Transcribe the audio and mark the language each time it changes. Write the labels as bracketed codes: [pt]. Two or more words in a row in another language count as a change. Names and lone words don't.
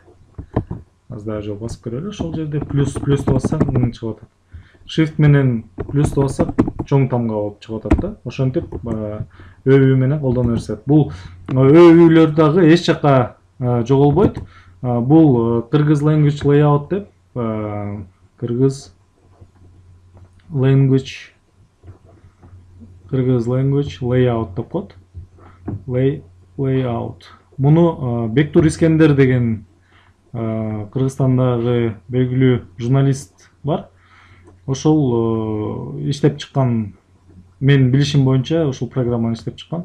[ky] Аз дагы жол басып көрөлү. Ошол жерде плюсту бассаң ың чыгып атат. Shift менен плюсту бассак чоң тамга болуп чыгып атат да. Ошентип ө менен колдоно берсет. Бул ө дагы эч жака жоголбойт. Бул кыргыз [en] language layout [ky] деп, кыргыз [en] language layout [ky] деп коет. Layout. Муну Бектур Искендер деген Кыргызстандагы белгилүү журналист бар. Ошол иштеп чыккан, мен билишим боюнча ушул программаны иштеп чыккан.